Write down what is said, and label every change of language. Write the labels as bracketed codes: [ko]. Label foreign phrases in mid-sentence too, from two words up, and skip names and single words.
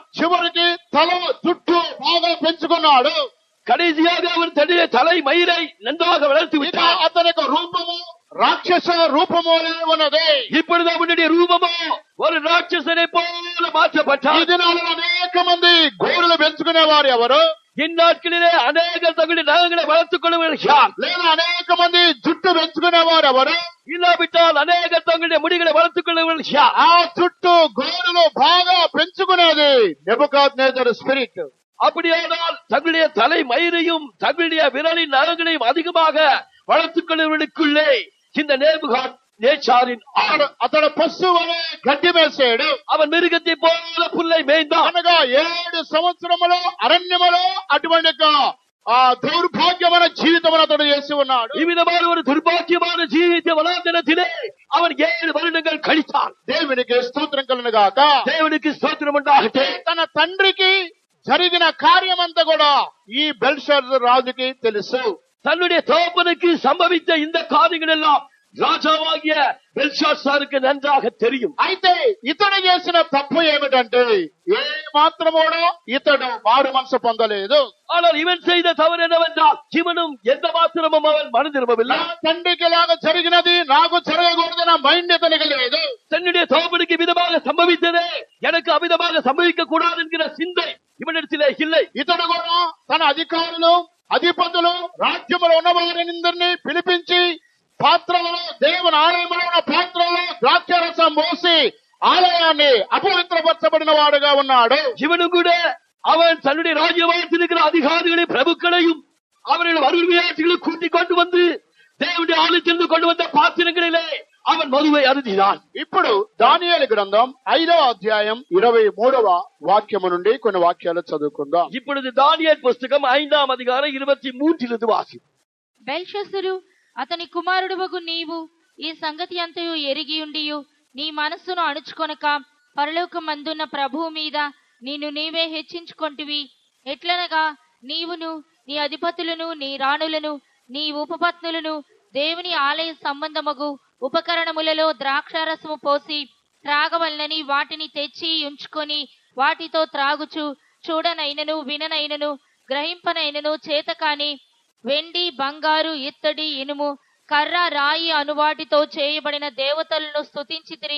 [te] చివరికి తల జుట్టు బాగా పెంచుకున్నాడు. [ta] கடைசியாக அவன் தன்னுடைய தலை மயிரை நன்றாக வளர்த்து [te] ఇక [ta] விட்டான். [te] అతని యొక్క రూపము రాక్షస రూపములే ఉన్నది. [ta] இப்பொழுது அவனுடைய ரூபமோ ஒரு ராட்சசனை போல மாற்றப்பட்டான். [te] ఈ దినాలలో అనేక మంది గోరులు పెంచుకునేవారు ఎవరు? [ta] இந்நாட்களிலே அநேகர் தங்களுடைய நகங்களை வளர்த்துக் கொள்ளுகிறார். [te] లేదా అనేక మంది జుట్టు పెంచుకునేవారు ఎవరు? [ta] இல்லாவிட்டால் அநேகர் தங்களுடைய முடிகளை வளர்த்துக் கொள்ளுகிறார். [te] ఆ జుట్టు గోరులు బాగా పెంచుకునేది నెబుకద్నెజర్ స్పిరిట్. [ta] அப்படியானால் தங்களுடைய தலை மயிரையும் தங்களுடைய விரலின் நகங்களையும் அதிகமாக வளர்த்துக் கொள்ளுவதற்குள்ளே இந்த நேபுகாத்நேச்சாரின் [te] అతడు పశువుని గడ్డి మేసాడు. [ta] அவன் மிருகத்தை போல புல்லை மேய்ந்தான். [te] అనగా 7 సంవత్సరములు అరణ్యములో అటువంటి దౌర్భాగ్యమైన జీవితం అతడు చేసి ఉన్నాడు. [ta] இவ்விதமான ஒரு துர்பாக்கியமான ஜீவித்த வனாந்தரத்திலே அவன் 7 வருடங்கள் கழித்தான். [te] దేవునికి స్తోత్రం కలుగును గాక. [ta] தேவனுக்கு ஸ்தோத்திரம் உண்டாகட்டும். [te] తన తండ్రికి జరిగిన కార్యమంతా కూడా ఈ బెల్షాజర్ రాజుకి తెలుసు. [ta] தன்னுடைய தகப்பனுக்கு சம்பவித்த இந்த காரியங்கள் எல்லாம் ராஜாவாகிய பெல்ஷாத்சாருக்கு நன்றாக தெரியும். [te] అయితే ఇతడు చేసిన తప్పు ఏమిటంటే ఏ మాత్రం కూడా ఇతడు మారు మనసు పొందలేదు. [ta] ஆனால் இவன் செய்த தவறு என்னவென்றால் இவனும் எந்த மாத்திரமும் அவன் மனம் திரும்பவில்லை. [te] నా తండ్రికి ఇలాగ జరిగినది నాకు జరగకూడదు మైండ్ ఇతనికి లేదు. [ta] தன்னுடைய தகப்பனுக்கு விதமாக சம்பவித்ததே எனக்கு அவிதமாக சம்பவிக்க கூடாது என்கிற சிந்தை இவனிடத்திலே இல்லை. [te] ఇతడు కూడా తన అధికారులు అధిపతులు రాజ్యములో ఉన్న వారిని పిలిపించి పాత్రలలో దేవుని ఆలయంలో ఉన్న పాత్రలలో ద్రాక్షారసం మోసి ఆలయాన్ని అపవిత్రపరచబడిన వాడుగా ఉన్నాడు. [ta] இவனும் கூட அவன் தன்னுடைய ராஜ்யவாசத்தில் இருக்கிற அதிகாரிகளை பிரபுக்களையும் அவர்கள் அருள்வியாட்சிகளை கூட்டிக் கொண்டு வந்து தேவனுடைய ஆலயத்திலிருந்து கொண்டு வந்த பாத்திரங்களிலே அவன் மதுவை அருந்தினான். [te] ఇప్పుడు దానియేలు గ్రంథం 5వ అధ్యాయం 23వ వాక్యము నుండి కొన్ని వాక్యాలు చదువుకుందాం. [ta] இப்பொழுது தானியேல் புஸ்தகம் 5ஆம் அதிகாரம் 23 வாசி. [te] బెల్షస్సరు అతని కుమారుడువగు నీవు ఈ సంగతి అంతయు ఎరిగియుండియు నీ మనస్సును అణుచుకొనక పరలోకమందున్న ప్రభువు మీద నిన్ను నీవే హెచ్చించుకొంటివి. ఎట్లనగా నీవును నీ అధిపతులను నీ రాణులను నీ ఉపపత్నులను దేవుని ఆలయ సంబంధమగు ఉపకరణములలో ద్రాక్షారసము పోసి త్రాగవలనని వాటిని తెచ్చి ఉంచుకొని వాటితో త్రాగుచు చూడనైనను విననైనను గ్రహింపనైనను చేతకాని వెండి బంగారు ఇత్తడి ఇనుము కర్ర రాయి అనువాటితో చేయబడిన దేవతలను స్తుతించితిరి.